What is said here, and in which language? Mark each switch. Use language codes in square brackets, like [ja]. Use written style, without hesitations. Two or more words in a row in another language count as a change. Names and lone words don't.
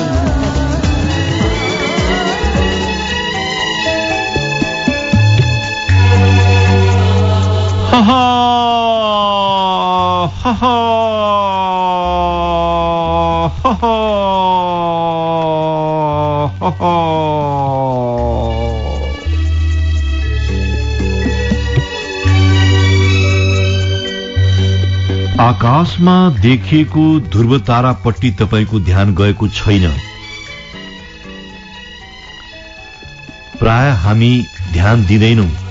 [ne] Ha ha ha ha ha ha ha ha. आकाशमा देखिएको ध्रुव तारापट्टि तपाईको ध्यान गएको छैन। प्राय हामी ध्यान दिँदैनौं।